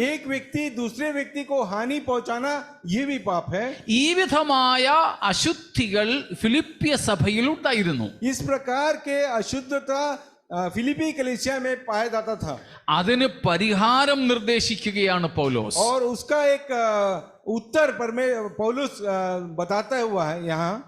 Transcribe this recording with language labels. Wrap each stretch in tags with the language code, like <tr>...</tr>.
<hi>एक व्यक्ति दूसरे व्यक्ति को हानि पहुंचाना ये भी पाप है.</hi> <ml>ഈ വിധമായ അശുദ്ധികൾ ഫിലിപ്പിയ സഭയിൽ ഉണ്ടായിരുന്നു.</ml> <hi>इस प्रकार के अशुद्धता फिलिपी कलीसिया में पाया जाता था.</hi> <ml>അതിന് പരിഹാരം നിർദ്ദേശിക്കുകയാണ് പൗലോസ്.</ml> <hi>और उसका एक उत्तर पौलुस बताता हुआ है यहाँ.</hi>